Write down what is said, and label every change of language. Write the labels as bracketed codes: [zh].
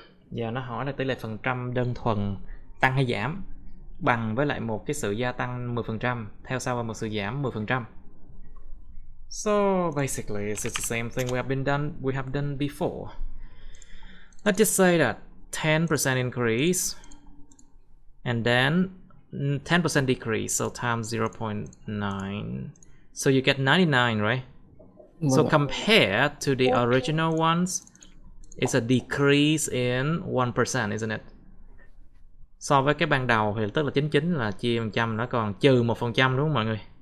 [vi] Giờ nó hỏi là tỷ lệ phần trăm đơn thuần tăng hay giảm bằng với lại một cái sự gia tăng 10% theo sau một sự giảm 10%. [en] So basically it's the same thing we have done before. Let's just say that 10% increase and then 10% decrease, so times 0.9. So you get 99, right? So compared to the original ones, it's a decrease in 1%, isn't it? [vi] So với cái ban đầu thì tức là 99 là chia phần trăm, nó còn trừ 1% đúng không mọi người?